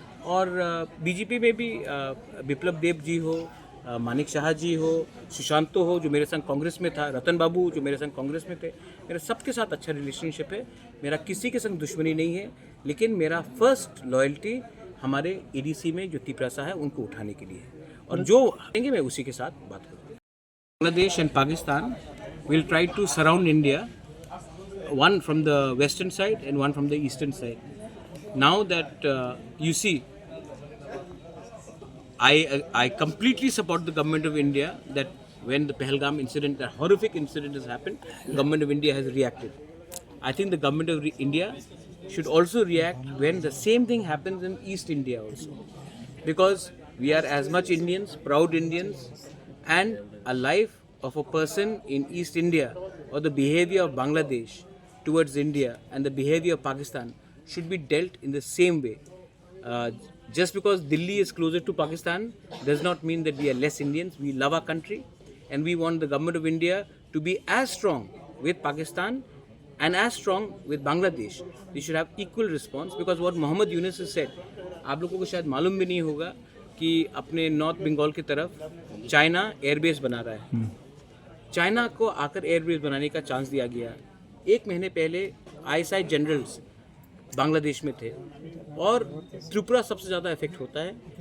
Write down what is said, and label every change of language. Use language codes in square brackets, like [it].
[hi] और बीजेपी में भी विप्लव देव जी हो, मानिक शाह जी हो, सुशांतो हो जो मेरे संग कांग्रेस में था, रतन बाबू जो मेरे संग कांग्रेस में थे, मेरा सबके साथ अच्छा रिलेशनशिप है। मेरा किसी के संग दुश्मनी नहीं है, लेकिन मेरा फर्स्ट लॉयल्टी हमारे एडीसी में जो तिपरासा है उनको उठाने के लिए है, और जो आएंगे मैं उसी के साथ बात करूँगा। [en] Bangladesh and Pakistan will try to surround India, one from the western side and one from the eastern side. Now that you see, I completely support the government of India that when the Pahalgam incident, that horrific incident has happened, the government of India has reacted. I think the government of India should also react when the same thing happens in East India also, because we are as much Indians, proud Indians, and a life of a person in East India or the behavior of Bangladesh towards India and the behavior of Pakistan should be dealt in the same way. Just because Delhi is closer to Pakistan does not mean that we are less Indians. We love our country and we want the government of India to be as strong with Pakistan and as strong with Bangladesh. They should have equal response, because what Mohammed Yunus has said, [hi] आप लोगों को शायद मालूम भी नहीं होगा कि अपने नॉर्थ बंगाल की तरफ चाइना एयरबेस बना रहा है। चाइना को आकर एयरबेस बनाने का चांस दिया गया। एक महीने पहले ISI जनरल्स बांग्लादेश में थे, और त्रिपुरा सबसे ज़्यादा इफेक्ट होता है।